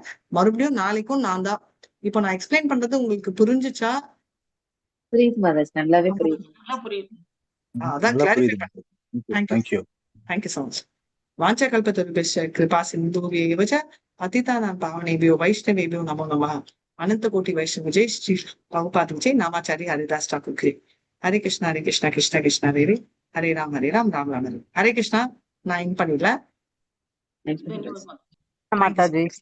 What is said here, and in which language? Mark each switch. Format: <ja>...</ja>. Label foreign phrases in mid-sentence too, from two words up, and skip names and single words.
<ta>மறுபடியும் நாளைக்கும் நான் தான். இப்போ நான் எக்ஸ்பிளைன் பண்றது உங்களுக்கு புரிஞ்சுச்சா? புரியுது மாதாஜி, நல்லாவே புரியுது. அதான் கிளாரிஃபை பண்ணேன்.</ta> <en>thank you so much.</en> <sa>वाञ्छाकल्पतरुभ्यश्च कृपा सिन्धुभ्य एव च பதிதானாं பாவனேभ्यो वैष्णवेभ्यो नमो नमः.</sa> <hi>अनंत कोटि वैष्णव जय श्री प्रभुपाद जय नामाचार्य हरिदास ठाकुर की.</hi> <sa>हरे कृष्णा कृष्ण कृष्ण हरे हरे, हरे राम राम राम हरे. हरे कृष्णा.</sa> <ta>நான் இன் பண்ணிடல.</ta> <en>Thank you,</en> <ta>மாதாஜி. மாதாஜி.</ta>